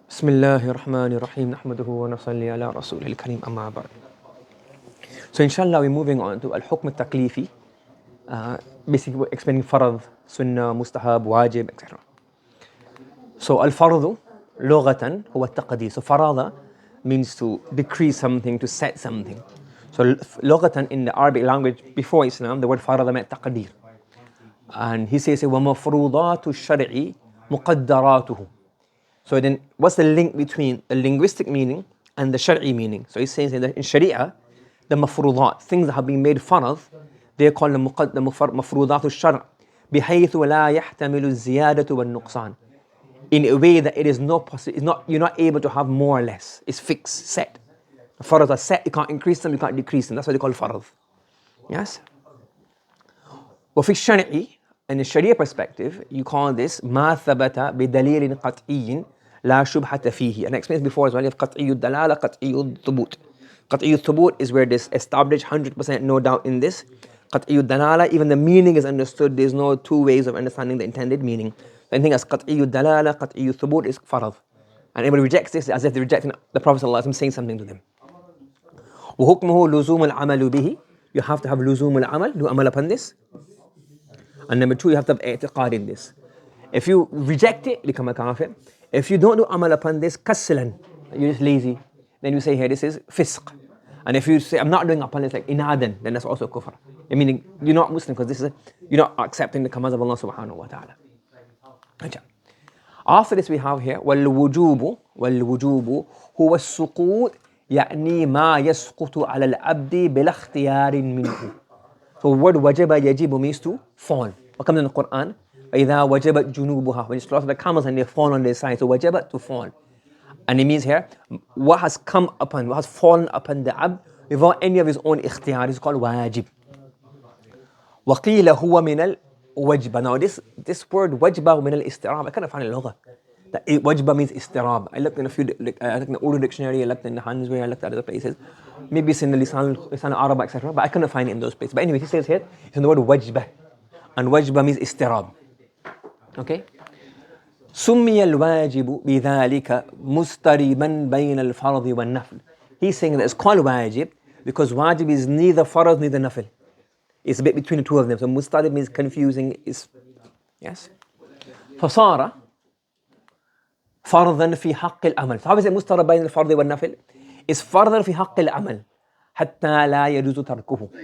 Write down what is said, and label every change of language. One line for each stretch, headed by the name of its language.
Arabic: بسم الله الرحمن الرحيم نحمده ونصلي على رسوله الكريم أما بعد.
English: So inshallah we're moving on to الحكم التكليفي, basically we're explaining فرض, sunnah, mustahab, wajib, etc.
Arabic: So الفرض لغة هو التقدير.
English: So فرض means to decrease something, to set something. So لغة in the Arabic language before Islam, the word فرض meant تقدير.
Arabic: And he says ومفروضات الشرع مقدراته.
English: So then, what's the link between the linguistic meaning and the shari'i meaning? So he's saying that in Sharia, the mafrudat, things that have been made farad, they're called the mafrudat al-shar'
Arabic: بحيث لا يحتمل الزيادة والنقصان.
English: In a way that it is not possible, you're not able to have more or less. It's fixed, set. The farad are set, you can't increase them, you can't decrease them. That's why they call farad. Yes?
Arabic: وفي الشرع,
English: in the Sharia perspective, you call this
Arabic: ما ثبت بدليل قطعي لا شبهة فيه.
English: And I explained before as well, you have قطعي الدلالة, قطعي الثبوت. قطعي الثبوت is where this established 100% no doubt in this. قطعي الدلالة, even the meaning is understood, there's no two ways of understanding the intended meaning. The thing as قطعي الدلالة, قطعي الثبوت is farad. And anybody rejects this as if they're rejecting the Prophet ﷺ saying something to them.
Arabic: وحكمه لزوم العمل به.
English: You have to have لزوم العمل, do amal upon this. And number two, you have to have i'tiqad in this. If you reject it, you become a kafir. If you don't do amal upon this, kaslan, you're just lazy, then you say here, this is fisq. And if you say, I'm not doing upon this, like inadan, then that's also kufr. I mean, you're not Muslim because you're not accepting the commands of Allah subhanahu wa ta'ala. After this we have here,
Arabic: والوجوب هو السقوط يعني ما يسقط على العبد بلا اختيار منه.
English: So the word wajaba yajibu means to fall. What comes in the Quran?
Arabic: فَإِذَا وَجَبَتْ جُنُوبُهَا.
English: When you slaughter the camels and they fall on their side. So wajaba, to fall. And it means here, what has come upon, what has fallen upon the abd without any of his own ikhtiyar is called wajib.
Arabic: وَقِيلَ هُوَ مِنَ الْوَجْبَ.
English: Now this word wajba min al-istirab, I can't find it in lugha. That wajba means istirab. I looked in a few, I looked in the Urdu dictionary, I looked in the Hanzway, I looked at other places. Maybe it's in the Lisan al-Arab, etc. But I couldn't find it in those places. But anyway, he says here, it's in the word wajba. And wajba means istirab. Okay?
Arabic: سُمِّيَ الْوَاجِبُ بِذَلِكَ مُسْتَرِبًا بَيْنَ الْفَرْضِ وَالنَّفْلِ.
English: He's saying that it's called wajib because wajib is neither farad, neither nafil. It's a bit between the two of them. So mustarib means confusing.
Arabic: Yes? فصار فرضا في حق العمل.
English: So how is it
Arabic: مسترب بين الفرض والنفل? It's فرضا في حق العمل حتى لا يجوز تركه.